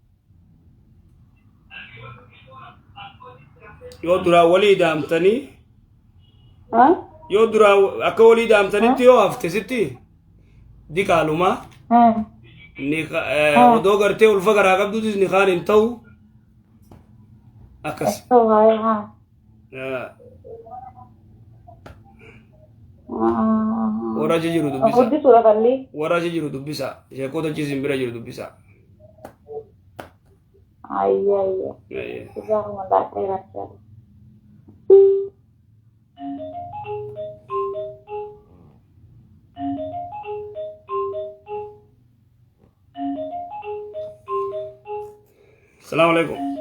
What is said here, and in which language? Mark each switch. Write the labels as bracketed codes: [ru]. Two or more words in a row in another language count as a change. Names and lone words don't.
[om] Yoo duraa walii daamtanii yoo duraa akka walii daamtanitti yoo hafte sitti dikaalumaa odoo gartee ulfa garaa qabduutis ni kaan hin ta'u akkas. Warra jiru dubbisa. Warra jiru dubbisa. Sheekota jisin bira jiru dubbisa. [ar] أيوة أيه. جزاكم الله خيرا إن شاء الله. السلام عليكم.